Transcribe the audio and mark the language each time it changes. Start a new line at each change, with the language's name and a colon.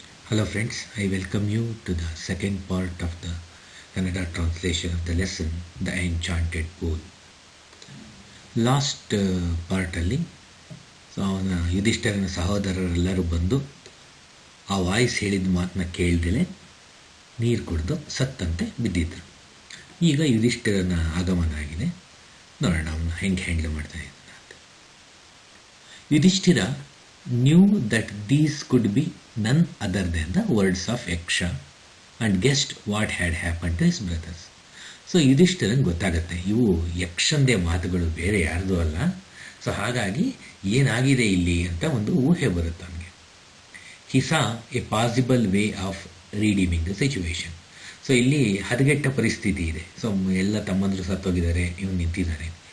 English: Hello friends, I welcome you to the second part of the Kannada translation of the lesson, The Enchanted Pool.
Kannada: Last ಪಾರ್ಟಲ್ಲಿ ಅವನ ಯುಧಿಷ್ಠಿರನ ಸಹೋದರರೆಲ್ಲರೂ ಬಂದು ಆ voice ಹೇಳಿದ ಮಾತನ್ನ ಕೇಳ್ದಲೆ ನೀರು ಕುಡಿದು ಸತ್ತಂತೆ ಬಿದ್ದಿದ್ರು. ಈಗ ಯುಧಿಷ್ಠಿರನ ಆಗಮನ ಆಗಿದೆ, ನೋಡೋಣ ಅವನು ಹೆಂಗೆ ಹ್ಯಾಂಡಲ್ ಮಾಡ್ತಾ ಇದ್ದಾನೆ ಅಂತ.
English: Yudhishthira knew that these could be none other than the words of Yaksha and guessed what had happened to his brothers.
Kannada: So ಯುಧಿಷ್ಠಿರಂಗೆ ಗೊತ್ತಾಗುತ್ತೆ ಇವು ಯಕ್ಷಂದೇ ಮಾತುಗಳು, ಬೇರೆ ಯಾರ್ದು ಅಲ್ಲ. ಸೊ ಹಾಗಾಗಿ ಏನಾಗಿದೆ ಇಲ್ಲಿ ಅಂತ ಒಂದು ಊಹೆ ಬರುತ್ತೆ ಅವನಿಗೆ.
English: He saw a possible way of redeeming the situation.
Kannada: So ಇಲ್ಲಿ ಹದಗೆಟ್ಟ ಪರಿಸ್ಥಿತಿ ಇದೆ. ಸೊ ಎಲ್ಲ ತಮ್ಮಂದರು ಸತ್ತೋಗಿದ್ದಾರೆ, ಇವನು ನಿಂತಿದ್ದಾನೆ.